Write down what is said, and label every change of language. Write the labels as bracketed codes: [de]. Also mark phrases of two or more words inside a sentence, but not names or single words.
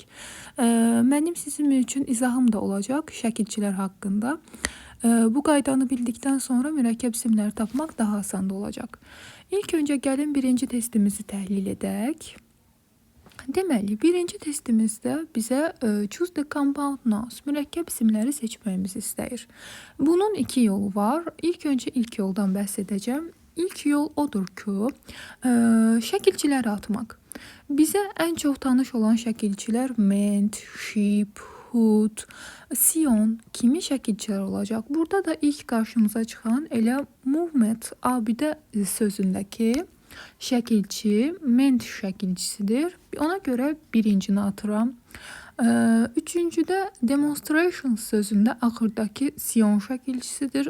[az] Mənim sizin üçün izahım da olacaq şəkilçilər haqqında. Bu qaydanı bildikdən sonra mürəkkəb isimləri tapmaq daha asan olacaq. İlk öncə gəlin birinci testimizi təhlil edək. Deməli, birinci testimizdə bizə [en] choose the compound nouns, [az] mürəkkəb isimləri seçməyimizi istəyir. Bunun 2 yolu var. İlk öncə ilk yoldan bəhs edəcəm. İlk yol odur ki, şəkilçiləri atmaq. Bizə ən çox tanış olan şəkilçilər [en] meant, sheep, hood, [az] sion kimi şəkilçilər olacaq. Burada da ilk qarşımıza çıxan elə movement abidə sözündəki şəkilçi meant şəkilçisidir. Ona görə birincini atıram. Üçüncüdə demonstration sözündə axırdakı sion şəkilçisidir.